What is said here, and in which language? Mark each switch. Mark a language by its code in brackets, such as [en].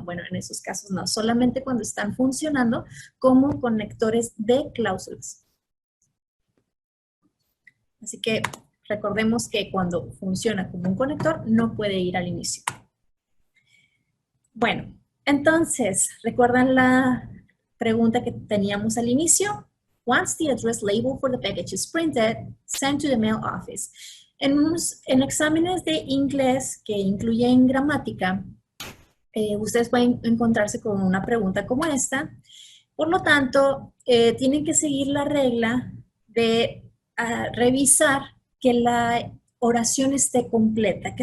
[es] Bueno, en esos casos no, solamente cuando están funcionando como conectores de cláusulas. Así que recordemos que cuando funciona como un conector, no puede ir al inicio. Bueno, entonces, ¿recuerdan la pregunta que teníamos al inicio? [en] Once the address label for the package is printed, sent to the mail office. [es] En exámenes de inglés que incluyen gramática, ustedes pueden encontrarse con una pregunta como esta. Por lo tanto, tienen que seguir la regla de revisar que la oración esté completa.